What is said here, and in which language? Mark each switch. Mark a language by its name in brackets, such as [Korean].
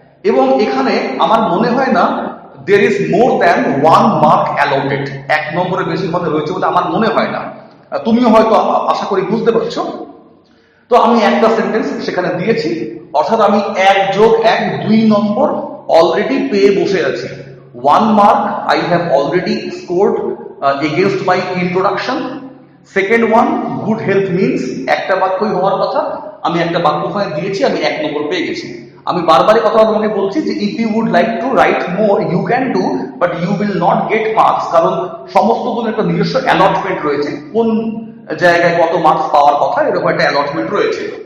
[Bangla] এবং এখানে আমার মনে হয় না [English] there is more than 1 mark allotted, [Bangla] 1 নম্বরের বেশি মনে রয়েছে বলে আমার মনে হয় না। তুমিও হয়তো আশা করি বুঝতে পারছো। তো আমি একটা সেন্টেন্স সেখানে দিয়েছি, অর্থাৎ আমি 1 যোগ 1 2 নম্বর অলরেডি পেয়ে বসে আছি। [English] 1 mark I have already scored against my introduction. Second one, good health means [Bangla] একটা বাক্যই হওয়ার কথা, আমি একটা বাক্য ওখানে দিয়েছি, আমি 1 নম্বর পেয়ে গেছি। আমি বারবারই কথা তোমাকে বলছি যে [English] if you would like to write more you can do, but you will not get marks, [Bangla] কারণ সমস্ত গুলো একটা নিজস্ব অ্যালটমেন্ট রয়েছে, কোন জায়গায় কত মার্কস পাওয়ার কথা এরকম একটা অ্যালটমেন্ট রয়েছে।